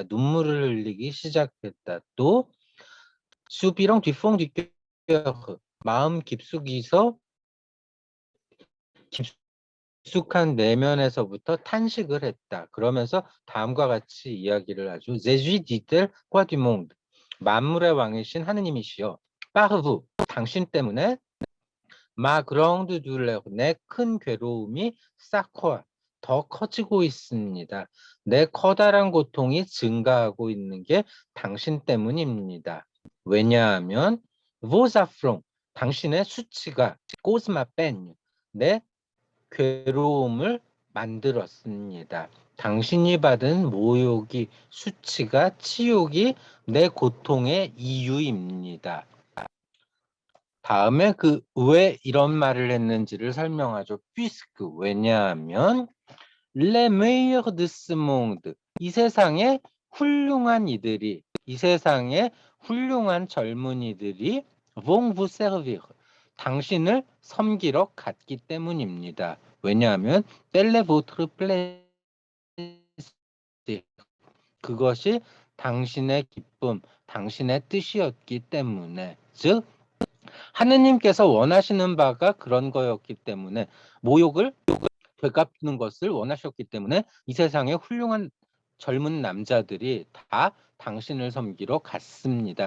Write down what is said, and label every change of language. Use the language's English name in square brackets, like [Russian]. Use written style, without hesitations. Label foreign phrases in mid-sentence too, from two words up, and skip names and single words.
[Korean] 눈물을 흘리기 시작했다. 또 수비랑 뒤퐁 뒤껴 마음 깊숙이서 깊숙한 내면에서부터 탄식을 했다. 그러면서 다음과 같이 이야기를 하죠. [French] Je suis dit-elle roi du monde. [Korean] 만물의 왕이신 하느님이시여. [French] Par vous. [Korean] 당신 때문에 [French] ma grande douleur [Korean] 내 큰 괴로움이 쌓고 더 커지고 있습니다. 내 커다란 고통이 증가하고 있는 게 당신 때문입니다. 왜냐하면 [French] vos affronts [Korean] 당신의 수치가 [French] cause ma peine [Korean] 내 괴로움을 만들었습니다. 당신이 받은 모욕이 수치가 치욕이 내 고통의 이유입니다. 다음에 그 왜 이런 말을 했는지를 설명하죠. puisque 왜냐하면 [French] les meilleurs de ce monde [Korean] 이 세상에 훌륭한 이들이 이 세상에 훌륭한 젊은이들이 [French] vont vous servir [Korean] 당신을 섬기러 갔기 때문입니다. 왜냐하면 [French] tel est votre plaisir [Korean] 그것이 당신의 기쁨, 당신의 뜻이었기 때문에 즉 하느님께서 원하시는 바가 그런 거였기 때문에 모욕을 되갚는 것을 원하셨기 때문에 이 세상에 훌륭한 젊은 남자들이 다 당신을 섬기러 갔습니다.